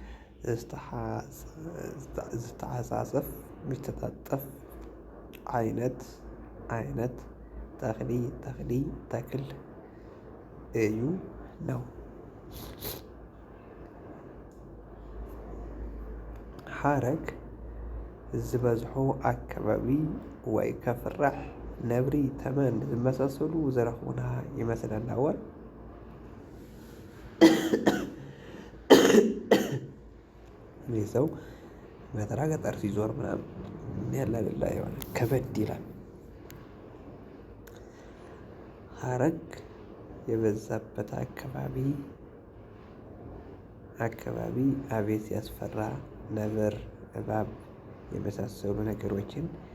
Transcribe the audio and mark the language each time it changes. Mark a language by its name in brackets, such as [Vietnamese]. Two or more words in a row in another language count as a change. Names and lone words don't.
[Amharic] ዝተዓጻጸፍ የሚተጣጠፍ አይነት ተክል እዩ ነው። [Tigrinya] ሀረግ ዝበዝሖ አካባቢ ወይ ከፍራሕ ነብሪ፣ ተመን ዝመሳሰሉ ዝረኽቡና ይመስለና [Amharic] ወር ይህ ሰው ገጠር ሲዞር ምናምን ያላልላ የሆነ ከበድ ይላል። ሀረግ የበዛበት አካባቢ አቤት ያስፈራ፣ ነብር፣ እባብ የመሳሰሉ ነገሮችን